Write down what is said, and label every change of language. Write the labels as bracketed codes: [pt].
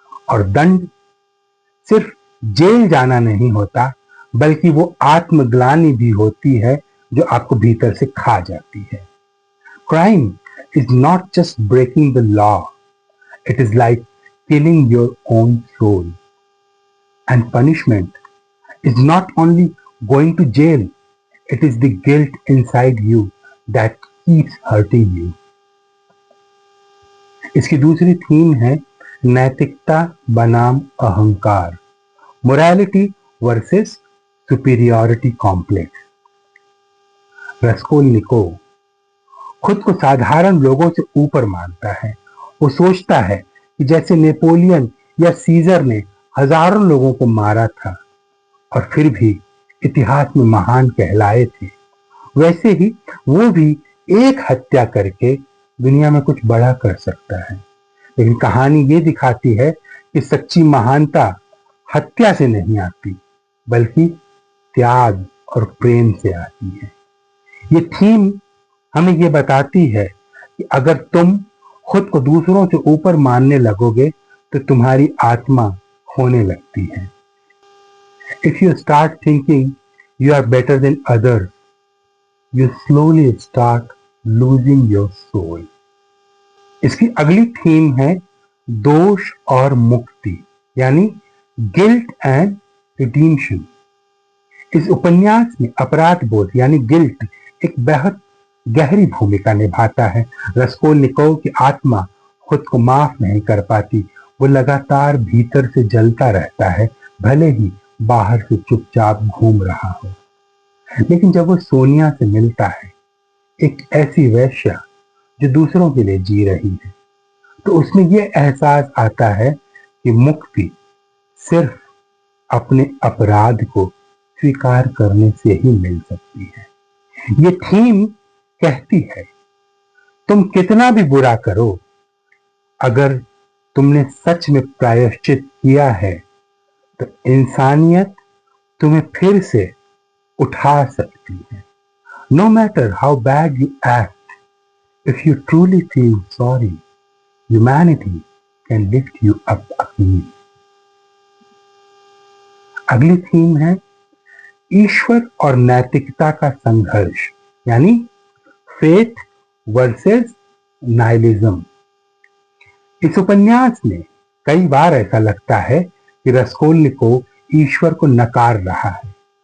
[hi] और दंड सिर्फ जेल जाना नहीं होता, बल्कि वो आत्मग्लानि भी होती है जो आपको भीतर से खा जाती है। [en] Crime is not just breaking the law, it is like killing your own soul. And punishment is not only going to jail, it is the guilt inside you that keeps hurting you. [hi] इसकी दूसरी theme है नैतिकता बनाम अहंकार, [en] Morality versus superiority complex. [hi] रस्कोल्निकोव खुद को साधारण लोगों से ऊपर मानता है। वो सोचता है कि जैसे नेपोलियन या सीजर ने हजारों लोगों को मारा था और फिर भी इतिहास में महान कहलाए थे, वैसे ही वो भी एक हत्या करके दुनिया में कुछ बड़ा कर सकता है। लेकिन कहानी ये दिखाती है कि सच्ची महानता हत्या से नहीं आती, बल्कि त्याग और प्रेम से आती है। ये थीम हमें ये बताती है कि अगर तुम खुद को दूसरों से ऊपर मानने लगोगे तो तुम्हारी आत्मा खोने लगती है। [en] If you start thinking you are better than others, you slowly start losing your soul. [hi] इसकी अगली थीम है दोष और मुक्ति, यानी [en] Guilt and redemption. [hi] इस उपन्यास में अपराध बोध यानी गिल्ट एक बेहद गहरी भूमिका निभाता है। रस्कोल्निकोव की आत्मा खुद को माफ नहीं कर पाती। वो लगातार भीतर से जलता रहता है, भले ही बाहर से चुपचाप घूम रहा हो। लेकिन जब वो सोनिया से मिलता है, एक ऐसी वेश्या जो दूसरों के लिए जी रही है, तो उसमें ये एहसास आता है कि मुक्ति सिर्फ अपने अपराध को स्वीकार करने से ही मिल सकती है। ये थीम कहती है, तुम कितना भी बुरा करो, अगर तुमने सच में प्रायश्चित किया है तो इंसानियत तुम्हें फिर से उठा सकती है। [en] No matter how bad you act, if you truly feel sorry, humanity can lift you up again. [hi] अगली थीम है ईश्वर और नैतिकता का संघर्ष, यानी [en] Faith versus nihilism. [hi] इस उपन्यास में कई बार ऐसा लगता है कि रस्कोल्निकोव ईश्वर को नकार रहा है।